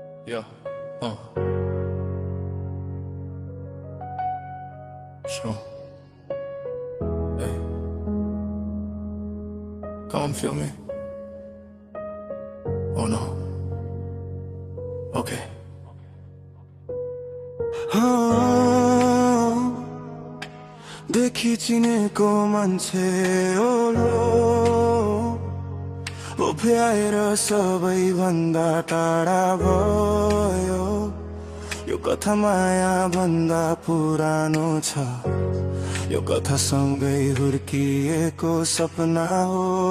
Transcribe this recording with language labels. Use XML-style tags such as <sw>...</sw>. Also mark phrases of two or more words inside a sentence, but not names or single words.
<en>Yeah. Sure. Hey. Come and feel me. Oh no. Okay.</en> <ne>देखि चिनेको मान्छे ओलो उभ्याएर सबैभन्दा टाढा भयो यो कथा माया भन्दा पुरानो छ यो कथा सँगै हुर्किएको सपना हो</ne>